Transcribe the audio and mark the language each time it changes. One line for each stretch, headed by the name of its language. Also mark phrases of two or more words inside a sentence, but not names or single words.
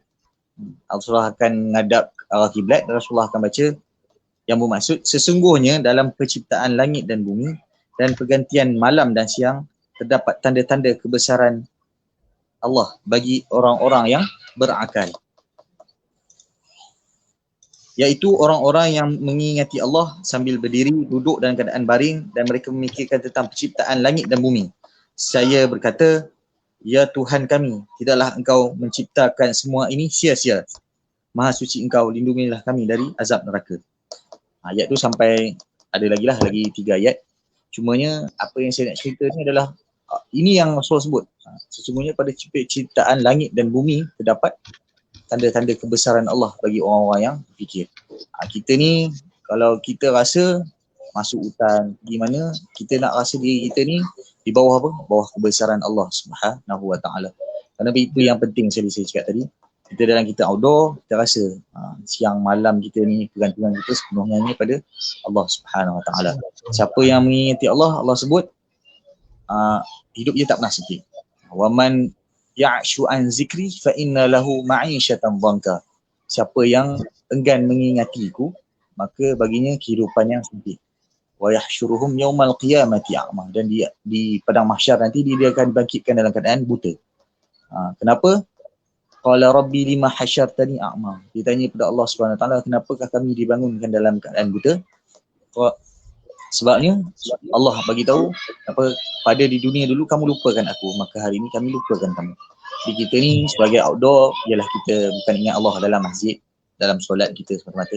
Malay: Rasulullah akan menghadap arah kiblat dan Rasulullah akan baca yang bermaksud sesungguhnya dalam penciptaan langit dan bumi dan pergantian malam dan siang terdapat tanda-tanda kebesaran Allah bagi orang-orang yang berakal. Iaitu orang-orang yang mengingati Allah sambil berdiri, duduk dalam keadaan baring dan mereka memikirkan tentang penciptaan langit dan bumi. Saya berkata, ya Tuhan kami, tidaklah engkau menciptakan semua ini sia-sia. Maha suci engkau, lindungilah kami dari azab neraka. Ayat tu sampai ada lagi 3 ayat. Cumanya apa yang saya nak cerita ni adalah ini yang Rasul sebut. Sesungguhnya pada ciptaan langit dan bumi terdapat tanda-tanda kebesaran Allah bagi orang-orang yang berfikir. Kita ni kalau kita rasa masuk hutan di mana, kita nak rasa diri kita ni di bawah apa? Bawah kebesaran Allah
Arabic: سبحانه وتعالى.
Malay: Kerana itu yang penting saya cakap tadi. Kita dalam kita outdoor, kita rasa siang malam kita ni, pergantungan kita sepenuhnya ni pada Allah
Arabic: سبحانه وتعالى.
Malay: Siapa yang mengingati Allah, Allah sebut hidup dia tak pernah sedih.
Arabic: ومن يعش عن ذكري فإن له معيشة ضنكا.
Malay: Siapa yang enggan mengingatiku, maka baginya kehidupan yang sempit.
Arabic: ويحشرهم يوم القيامة أعمى.
Malay: Dan dia di padang mahsyar nanti dia akan dibangkitkan dalam keadaan buta. Kenapa?
Arabic: قال رب لم حشرتني أعمى.
Malay: Dia tanya kepada Allah
Arabic: سبحانه وتعالى,
Malay: kenapakah kami dibangunkan dalam keadaan buta? Sebabnya Allah bagi tahu apa, pada di dunia dulu kamu lupakan aku, maka hari ini kami lupakan kamu. Jadi kita ni sebagai outdoor ialah kita bukan ingat Allah dalam masjid, dalam solat kita semata-mata.